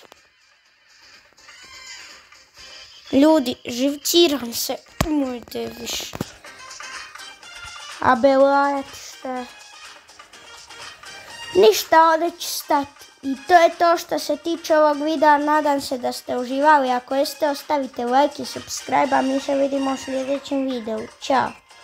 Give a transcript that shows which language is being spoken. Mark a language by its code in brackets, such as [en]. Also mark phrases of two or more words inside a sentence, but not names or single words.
[bs] Ljudi, živciram se. Mojte više. A Belaja šta? Ništa, ovdje ću stati. I to je to što se tiče ovog videa. Nadam se da ste uživali. Ako jeste, ostavite like i subscribe. A mi se vidimo u sljedećem videu. Ćao.